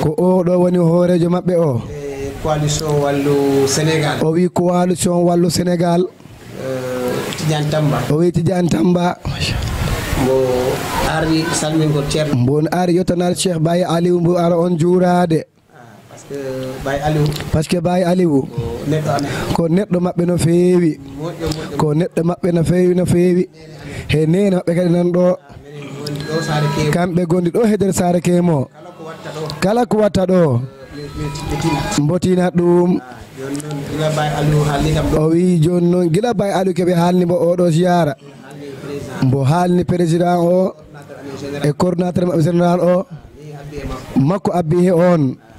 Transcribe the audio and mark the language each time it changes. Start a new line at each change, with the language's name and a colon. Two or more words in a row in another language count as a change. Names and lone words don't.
Fula: ko o ɗo woni hoorejo maɓɓe o coalition wallu Sénégal o wi coalition wallu Sénégal Tidiane Tamba o wi Tidiane Tamba mbo ari salmingol ceerno mbon ari yettanade Cheikh Baye Aliou mbo ara on juurade
French: parce que
Fula: Baye Aliou ko neɗɗo maɓɓe no feewi ko neɗɗo maɓɓe no feewi he nene maɓɓe kadi nan ɗo kamɓe gondi ɗo hedere saare kemo kala ko watta ɗo mbotina ɗum o wi joni noon gila Baye Aliou keɓe haalni mbo oɗo ziyara mbo haalni président o e coordinateur maɓɓe général o makko abbi he on